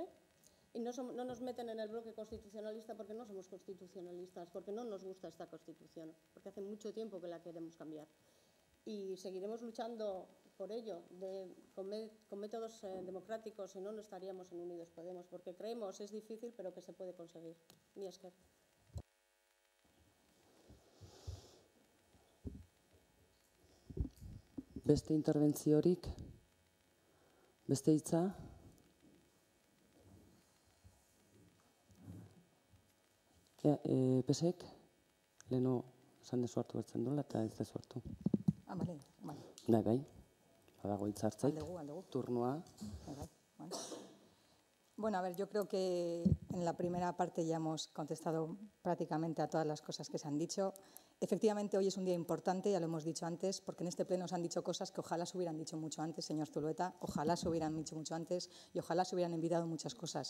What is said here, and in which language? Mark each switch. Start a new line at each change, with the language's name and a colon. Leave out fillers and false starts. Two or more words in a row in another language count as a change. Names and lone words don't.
Spanish: Y no nos meten en el bloque constitucionalista porque no somos constitucionalistas, porque no nos gusta esta Constitución, porque hace mucho tiempo que la queremos cambiar. Y seguiremos luchando por ello, con métodos democráticos, si no, no estaríamos en Unidos Podemos, porque creemos, es difícil, pero que se puede conseguir.
Basque: Mila esker. Beste interbentziorik? Beste hitza? Pesek, leheno esan dezu hartu bertzen duela eta ez dezu hartu. Bale. Bai, badago hitzartzaik, turnua.
Spanish: Vale. Bueno, a ver, yo creo que en la primera parte ya hemos contestado prácticamente a todas las cosas que se han dicho. Efectivamente, hoy es un día importante, ya lo hemos dicho antes, porque en este pleno se han dicho cosas que ojalá se hubieran dicho mucho antes, señor Zulueta, ojalá se hubieran dicho mucho antes y ojalá se hubieran evitado muchas cosas.